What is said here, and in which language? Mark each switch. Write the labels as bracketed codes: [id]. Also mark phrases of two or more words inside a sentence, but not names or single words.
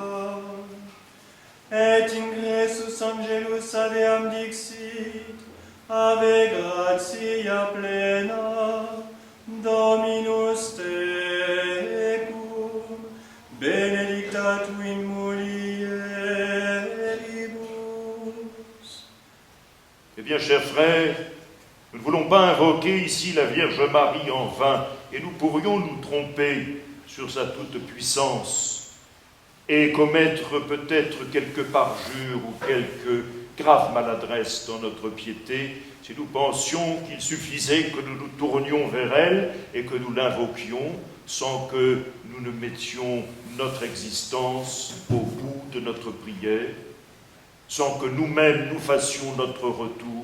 [la] Et ingressus angelus aveam dixit, Ave gratia plena, Dominus tecum, benedicta tu in mulieribus. [fr] Eh bien, chers frères, nous ne voulons pas invoquer ici la Vierge Marie en vain, et nous pourrions nous tromper sur sa toute-puissance et commettre peut-être quelques parjures ou quelques grave maladresse dans notre piété, si nous pensions qu'il suffisait que nous nous tournions vers elle et que nous l'invoquions sans que nous ne mettions notre existence au bout de notre prière, sans que nous-mêmes nous fassions notre retour.